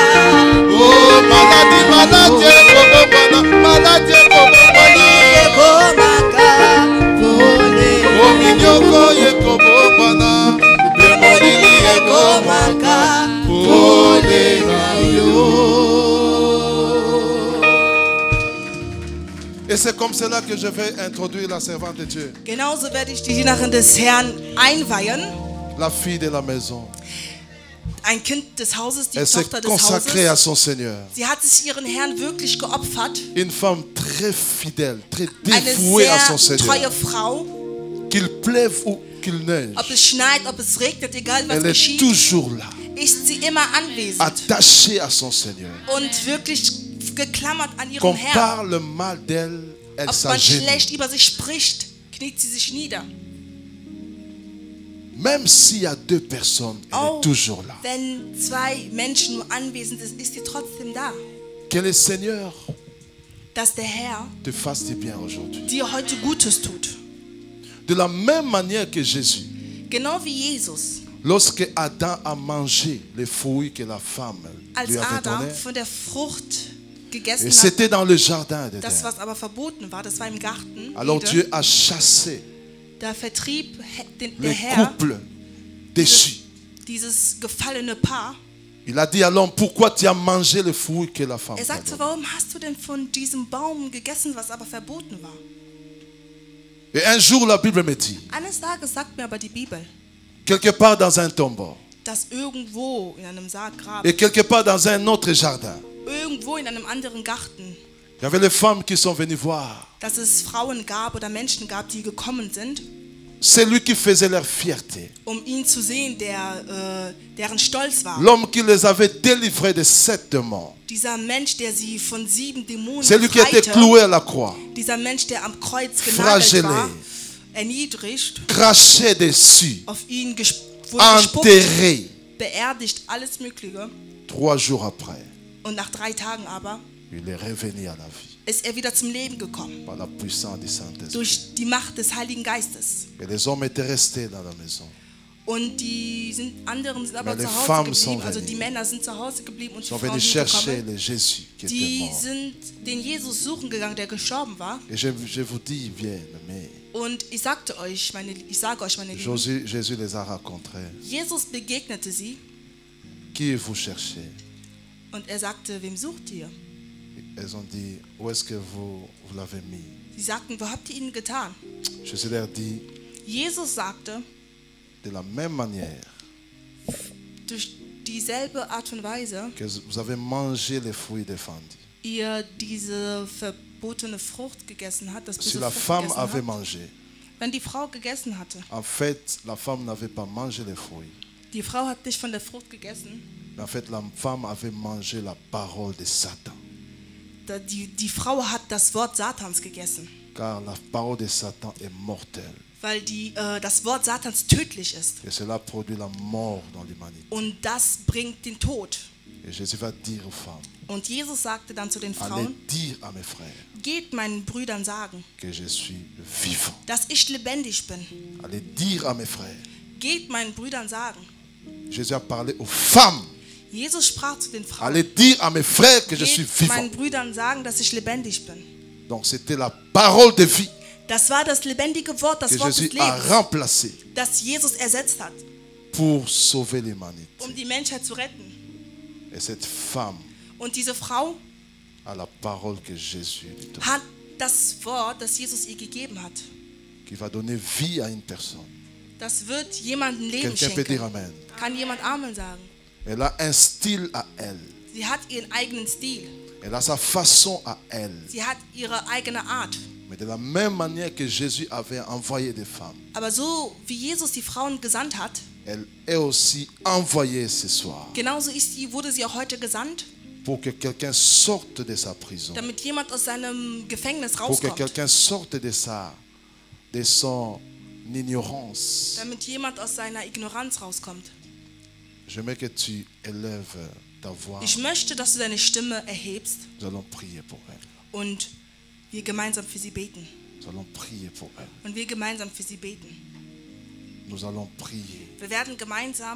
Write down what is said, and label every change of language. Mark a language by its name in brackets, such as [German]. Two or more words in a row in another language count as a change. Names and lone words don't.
[Lingala] oh maladi ekobongwana maladi ekobongwana Ekomaka. Pole. oh minyoko ekobongwana pe molili ekomaka pole na yo. [French] Et c'est comme cela que je vais introduire la servante de Dieu, [German] Genauso werde ich die Dienerin des Herrn einweihen. [French] la fille de la maison. [German] Ein Kind des Hauses, die [French] Elle s'est [German] Tochter des [French] consacrée à [German] Hauses. [French] son Seigneur. [German] Sie hat sich ihren Herrn wirklich geopfert. [French] Une femme très fidèle, très [German] Eine [French] dévouée à son [German] sehr treue [French] Seigneur. [German] Frau. [French] Qu'il pleuve ou qu'il neige, [German] Ob es schneit, ob es regnet, egal was [French] elle est [German] geschieht, [French] toujours là, [German] ist sie immer anwesend [French] attachée à son Seigneur. [German] und wirklich geklammert an ihrem [French] Qu'on [German] Herrn. [French] parle mal d'elle, elle [German] Ob man [French] s'agenouille. [German] schlecht über sie spricht, kniet sie sich nieder. [French] Même s'il y a deux personnes, elle [German] Auch [French] est toujours là. [German] wenn zwei Menschen nur anwesend sind, ist sie trotzdem da. [French] Que le Seigneur [German] Dass der Herr [French] te fasse du bien aujourd'hui. [German] dir heute Gutes tut. [French] De la même manière que Jésus, [German] Genau wie Jesus, [French] lorsque Adam a mangé les fruits que la femme [German] als [French] lui avait [German] Adam [French] donnés, [German] von der Frucht gegessen [French] et [German] hat, [French] c'était dans le jardin de [German] das [French] Dieu. [German] was aber verboten war, das war im Garten. [French] Alors [German] Eden. [French] Dieu a chassé [German] Da vertrieb der [French] le [German] Herr [French] couple déchu. [German] dieses gefallene Paar. [French] Il a dit à l'homme, pourquoi tu as mangé le fruit que la femme t'a [German] Sagte, [French] donné? [German] warum hast du denn von diesem Baum gegessen, was aber verboten war? [French] Et un jour, la Bible me dit, [German] Eines Tages sagt mir aber die Bibel, [French] quelque part dans un tombeau, [German] dass irgendwo in einem Sarggrab, [French] et quelque part dans un autre jardin, [German] irgendwo in einem anderen Garten, [French] Il y avait les femmes qui sont venues voir. [German] dass es Frauen gab oder Menschen gab, die gekommen sind, [French] C'est lui qui faisait leur fierté. [German] ihn zu sehen, deren Stolz war. [French] L'homme qui les avait délivrés de 7 démons. [German] Dieser Mensch, der sie von 7 Dämonen [French] C'est lui qui était [German] befreite, [French] cloué à la croix. [German] dieser Mensch, der am Kreuz genagelt [French] Flagellé. [German] war, erniedrigt, [French] Craché dessus. [German] auf ihn wurde gespuckt, [French] Enterré. [German] beerdigt, alles Mögliche. [French] 3 jours après, [German] Und nach 3 Tagen aber [French] il est revenu à la vie. [German] ist er wieder zum Leben gekommen. [French] Par la puissance du Saint-Esprit. [German] Durch die Macht des Heiligen Geistes. [French] Et les hommes étaient restés dans la maison. [German] Und anderen sind aber [French] Mais les [German] zu Hause [French] femmes sont [German] geblieben. Also [French] venues. [German] die Männer sind zu Hause geblieben und [French] Ils [German] die [French] sont [German] Frauen [French] venus [German] sind [French] chercher [German] gekommen. [French] le Jésus qui était [German] Die [French] mort. [German] sind den Jesus suchen gegangen, der gestorben war. [French] Et je vous dis bien, mais [German] Und ich sage euch, meine Lieben, [French] Jésus les a rencontrés. [German] Jesus begegnete sie [French] Qui vous cherchez? [German] und er sagte, wem sucht ihr? [French] Elles ont dit, où est-ce que vous l'avez mis? [German] Sie sagten, wo habt ihr ihn getan? [French] Jésus leur dit, [German] Jesus sagte, [French] de la même manière [German] durch dieselbe Art und Weise, [French] que vous avez mangé les fruits défendus. [German] ihr diese verbotene Frucht gegessen habt, das [French] Si [German] böse [French] la [German] Frucht [French] femme [German] gegessen [French] avait [German] habt, [French] mangé, [German] wenn die Frau gegessen hatte, [French] en fait, la femme n'avait pas mangé les fruits. [German] die Frau hat nicht von der Frucht gegessen, [French] Mais en fait, la femme avait mangé la parole de Satan. [German] die Frau hat das Wort Satans gegessen, [French] Car la parole de Satan est mortelle. [German] weil das Wort Satans tödlich ist [French] Et cela produit la mort dans l'humanité. [German] und das bringt den Tod. [French] Et Jésus va dire aux femmes, [German] Und Jesus sagte dann zu den [French] allez [German] Frauen, [French] dire à mes frères [German] geht meinen Brüdern sagen, [French] que je suis vivant. [German] dass ich lebendig bin. [French] Allez dire à mes frères. [German] Geht meinen Brüdern sagen. [French] Jésus a parlé aux femmes. [German] Jesus sprach zu den Frauen, [French] Allez dire à mes frères que je suis [German] geht meinen [French] vivant. [German] Brüdern sagen, dass ich lebendig bin. [French] Donc c'était la parole de vie [German] Das war das lebendige Wort, das [French] que [German] Wort des [French] Jésus a [German] Lebens, [French] remplacé [German] das Jesus ersetzt hat, [French] pour sauver l'humanité. [German] um die Menschheit zu retten. [French] Et cette femme [German] Und diese Frau [French] a la parole que Jésus lui donne, [German] hat das Wort, das Jesus ihr gegeben hat. [French] qui va donner vie à une personne. [German] Das wird jemandem Leben [French] Quelqu'un peut dire [German] schenken. [French] Amen. [German] Kann jemand Amen sagen? [French] Elle a un style à elle. [German] Sie hat ihren eigenen Stil. [French] Elle a sa façon à elle. [German] Sie hat ihre eigene Art. [French] Mais de la même manière que Jésus avait envoyé des femmes, [German] Aber so wie Jesus die Frauen gesandt hat, [French] elle est aussi envoyée ce soir [German] genauso wurde sie auch heute gesandt, [French] pour que quelqu'un sorte de sa prison, [German] damit jemand aus seinem Gefängnis [French] pour que [German] rauskommt. [French] quelqu'un sorte de son ignorance. [German] Damit jemand aus seiner Ignoranz rauskommt. [French] J'aimerais que tu élèves ta voix. [German] Ich möchte, dass du deine Stimme erhebst [French] Nous allons prier pour elle. [German] und wir gemeinsam für sie beten. [French] Nous allons prier pour elle. [German] Und wir gemeinsam für sie beten. [French] Nous allons prier. [German] Wir werden gemeinsam,